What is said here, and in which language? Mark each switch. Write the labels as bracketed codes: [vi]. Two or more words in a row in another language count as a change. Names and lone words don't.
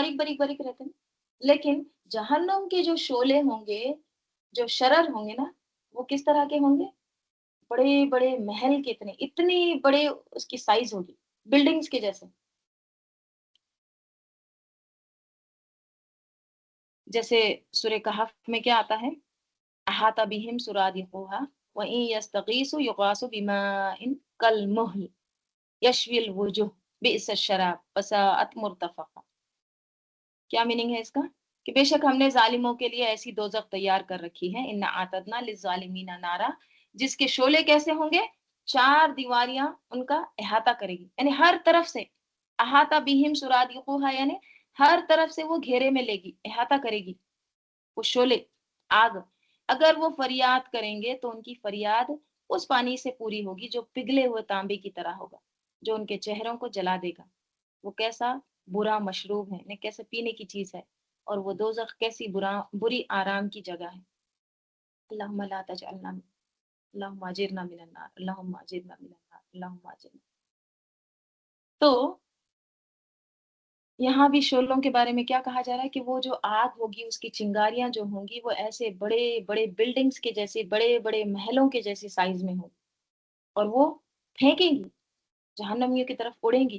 [hi] बारीक बारीक बारीक रहते हैं। लेकिन जहन्नुम के जो शोले होंगे, जो शरर होंगे ना, वो किस तरह के होंगे? बड़े बड़े महल के इतने, इतनी बड़े उसकी साइज होगी, बिल्डिंग्स के जैसे। जैसे सूरह कहफ में क्या आता है? [ar] أحاط بهم سرادقها وإن يستغيثوا يغاثوا بماء كالمهل يشوي الوجوه بئس الشراب وساءت مرتفقا. [hi] क्या मीनिंग है इसका? कि बेशक हमने जालिमों के लिए ऐसी दोजख तैयार कर रखी है, [ar] إنا أعتدنا للظالمين نارا, [hi] जिसके शोले कैसे होंगे? चार दीवारियां उनका अहाता करेगी, यानी हर तरफ से। [ar] أحاط بهم سرادقها, [hi] यानी हर तरफ से वो घेरे में लेगी, अहाता करेगी वो शोले, आग। अगर वो फरियाद करेंगे तो उनकी फरियाद उस पानी से पूरी होगी जो पिघले हुए तांबे की तरह होगा, जो उनके चेहरों को जला देगा। वो कैसा बुरा मशरूब है, ने कैसे पीने की चीज है, और वो दोजख कैसी बुरी आराम की जगह है। [ar] اللهم لا تجعلنا، اللهم أجرنا من النار، اللهم أجرنا من النار، اللهم أجرنا. [hi] तो यहाँ भी शोलों के बारे में क्या कहा जा रहा है कि वो जो आग होगी, उसकी चिंगारियां जो होंगी, वो ऐसे बड़े बड़े बिल्डिंग्स के जैसे, बड़े बड़े महलों के जैसे साइज में होगी, और वो फेंकेंगी, जहन्नमियों की तरफ उड़ेंगी।